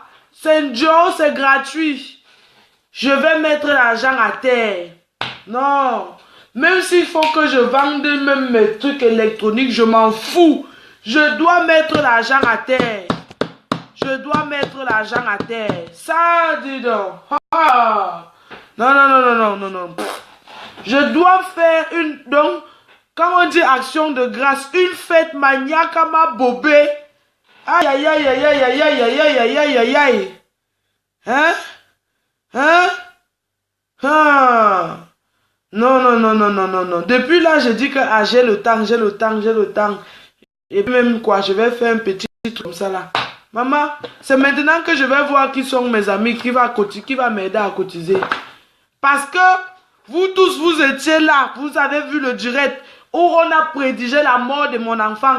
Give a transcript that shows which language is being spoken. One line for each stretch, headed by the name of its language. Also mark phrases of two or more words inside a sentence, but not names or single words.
French: C'est Joe, c'est gratuit. Je vais mettre l'argent à terre. Non. Même s'il faut que je vende même mes trucs électroniques, je m'en fous. Je dois mettre l'argent à terre. Je dois mettre l'argent à terre. Ça, dis donc. Ah. Non, non, non, non, non, non, non. Je dois faire une... Donc, quand on dit action de grâce, une fête maniaque à ma bobé. Aïe, aïe, aïe, aïe, aïe, aïe, aïe, aïe, aïe, aïe, aïe, aïe. Hein? Hein? Ah. Non, non, non, non, non, non, non. Depuis là, je dis que ah, j'ai le temps, j'ai le temps, j'ai le temps. Et même quoi, je vais faire un petit truc comme ça là. Maman, c'est maintenant que je vais voir qui sont mes amis, qui va m'aider à cotiser. Parce que vous tous, vous étiez là, vous avez vu le direct où on a prédigé la mort de mon enfant.